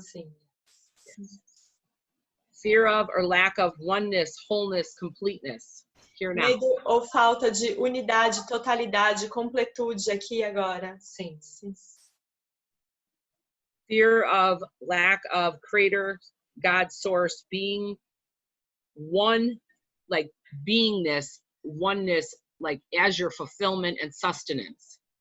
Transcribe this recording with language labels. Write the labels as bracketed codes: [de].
[pt] Sim. [en] Fear of or lack of oneness, wholeness, completeness. Here now. [pt] Medo ou falta de unidade, totalidade, completude aqui e agora. Sim. [en] Fear of lack of creator, God, source, being one, like beingness, oneness, like as your fulfillment and sustenance.